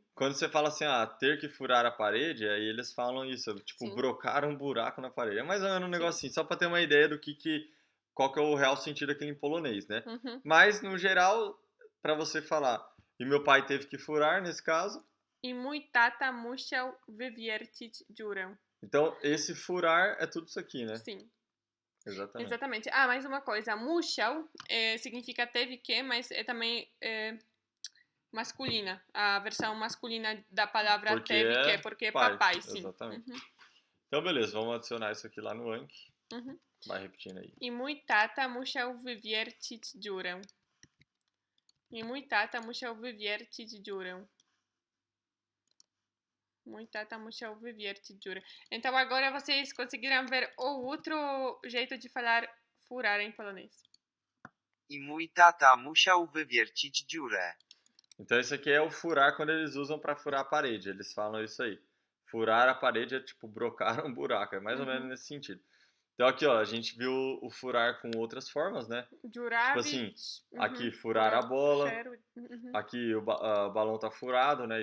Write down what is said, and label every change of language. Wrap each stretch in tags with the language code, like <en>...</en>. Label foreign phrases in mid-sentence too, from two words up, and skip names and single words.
<pt>Quando você fala assim, ter que furar a parede, aí eles falam isso, tipo, brocar um buraco na parede. É mais ou menos um negócio assim, só pra ter uma ideia do qual que é o real sentido aqui em polonês, né? Uhum. Mas, no geral, pra você falar, e meu pai teve que furar, nesse caso.</pt> <pl>I mój tata musiał wywiercić dziurę.</pl> <pt>Então, esse furar é tudo isso aqui, né? Sim. Exatamente. Mais uma coisa. Musiał significa teve que, mas é também masculina. A versão masculina da palavra porque teve que, porque é papai, sim. Exatamente. Uhum. Então, beleza. Vamos adicionar isso aqui lá no Anki. Uhum. Vai repetindo aí.</pt> <pl>I mój tata musiał wywiercić dziurę. I mój tata musiał wywiercić dziurę. Mój tata musiał wywiercić dziurę.</pl> <pt>Então agora vocês conseguiram ver o outro jeito de falar furar em polonês.</pt> <pl>I mój tata musiał wywiercić dziurę.</pl> <pt>Então esse aqui é o furar quando eles usam para furar a parede. Eles falam isso aí. Furar a parede é tipo brocar um buraco. É mais ou menos nesse sentido. Então aqui, ó, a gente viu o furar com outras formas, né? Jurar, tipo assim, aqui furar a bola. Aqui o balão tá furado, né?</pt>